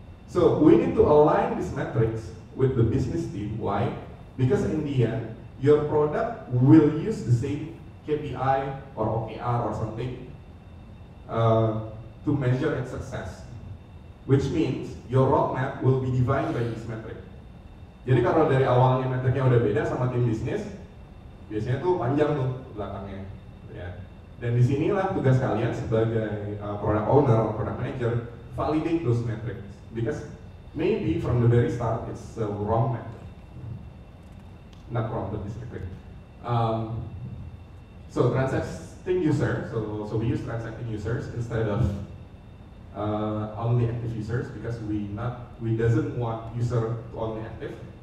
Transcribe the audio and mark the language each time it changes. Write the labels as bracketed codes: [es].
[en] So we need to align these metrics with the business team. Why? Because in the end, your product will use the same KPI or OKR or something to measure its success. Which means your roadmap will be defined by this metric. [id] Jadi kalau dari awalnya metriknya udah beda sama tim bisnis, biasanya tuh panjang tuh belakangnya. Ya. Dan disinilah tugas kalian sebagai [en] product owner or product manager validate those metrics, because maybe from the very start it's a wrong metric, not wrong but distracting. So transacting user, so we use transacting users instead of only active users, because we doesn't want user to only active.